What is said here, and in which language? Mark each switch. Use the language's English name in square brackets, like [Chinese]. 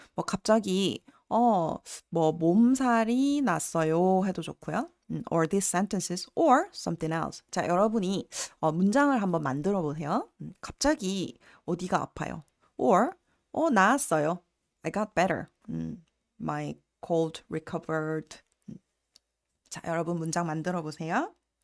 [Korean] 뭐 갑자기 뭐 몸살이 났어요 해도 좋고요. [English] Or these sentences or something else. [Korean] 자, 여러분이 문장을 한번 만들어 보세요. 갑자기 어디가 아파요? Or 나았어요. [English] I got better. My cold recovered. [Korean] 자, 여러분 문장 만들어 보세요.